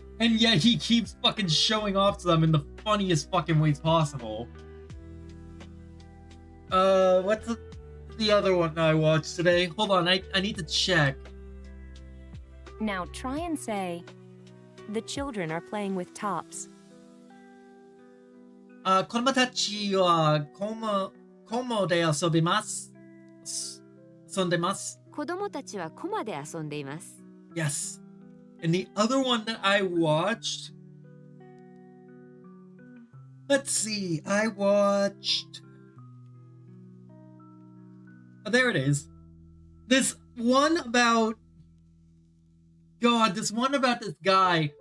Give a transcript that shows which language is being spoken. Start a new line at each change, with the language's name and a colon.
English: And yet he keeps fucking showing off to them in the funniest fucking ways possible. What's the other one I watched today? Hold on, I need to check. Now try and say, the children are playing with tops.
Japanese: 子供たちはコモで遊びます。遊んでます。子供たちはコマで遊んでいます。
English: Yes. And the other one that I watched, let's see, I watched, oh, there it is. This one about this guy